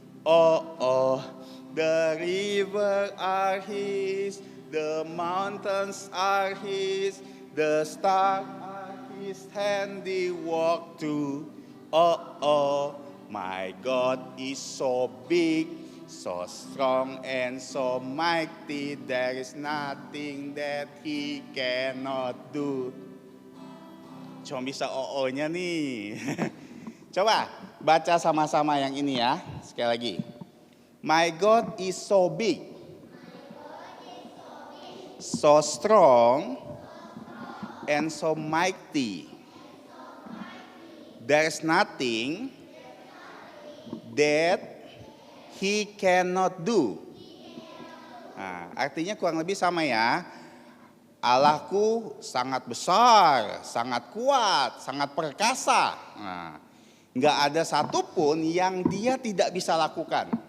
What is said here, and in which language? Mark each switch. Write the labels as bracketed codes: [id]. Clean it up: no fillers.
[en] Oh, oh, the river are his, the mountains are his, the stars are his handiwork too. Oh, oh, my God is so big, so strong and so mighty, there is nothing that he cannot do. [id] Cuma bisa o-nya nih. Coba baca sama-sama yang ini ya. Sekali lagi. [en] My God is so big, so strong, and so mighty. There's nothing that he cannot do. [id] Nah, artinya kurang lebih sama ya. Allahku sangat besar, sangat kuat, sangat perkasa. Nah, nggak ada satupun yang dia tidak bisa lakukan.